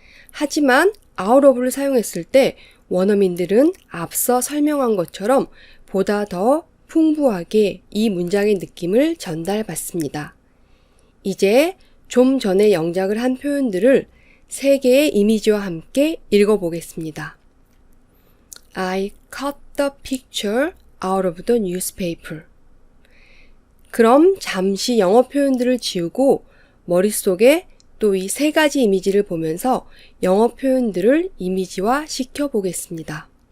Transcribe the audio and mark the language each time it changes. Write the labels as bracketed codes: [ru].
[ko] 하지만 out of를 사용했을 때 원어민들은 앞서 설명한 것처럼 보다 더 풍부하게 이 문장의 느낌을 전달받습니다. 이제 좀 전에 영작을 한 표현들을 3개의 이미지와 함께 읽어보겠습니다. [en] I cut the picture out of the newspaper. [ko] 그럼 잠시 영어 표현들을 지우고 머릿속에 또 이 3가지 이미지를 보면서 영어 표현들을 이미지화 시켜보겠습니다.